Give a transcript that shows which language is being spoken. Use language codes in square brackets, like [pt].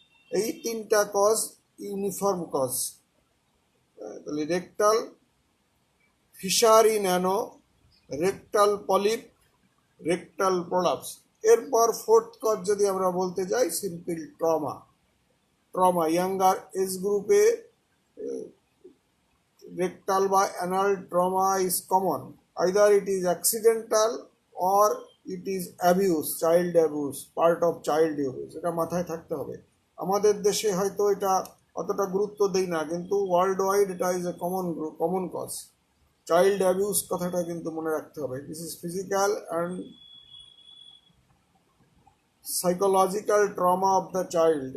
[bn] এই 3টা cause uniform cause. তাহলে rectal, fisher in অ্যানো, rectal polyp, rectal prolapse, এরপর ফোর্থ কজ যদি আমরা বলতে যাই, simple trauma. [en] Trauma younger age গ্রুপে rectal বা anal trauma is common. Either it is accidental or it is abuse, child abuse, part of child abuse. [bn] এটা মাথায় থাকতে হবে। আমাদের দেশে হয়তো এটা অতটা গুরুত্ব দেই না, কিন্তু ওয়ার্ল্ড ওয়াইড এটা is a common cause. [en] child abuse [bn] কথাটা কিন্তু মনে রাখতে হবে। [en] This is physical and psychological trauma of the child.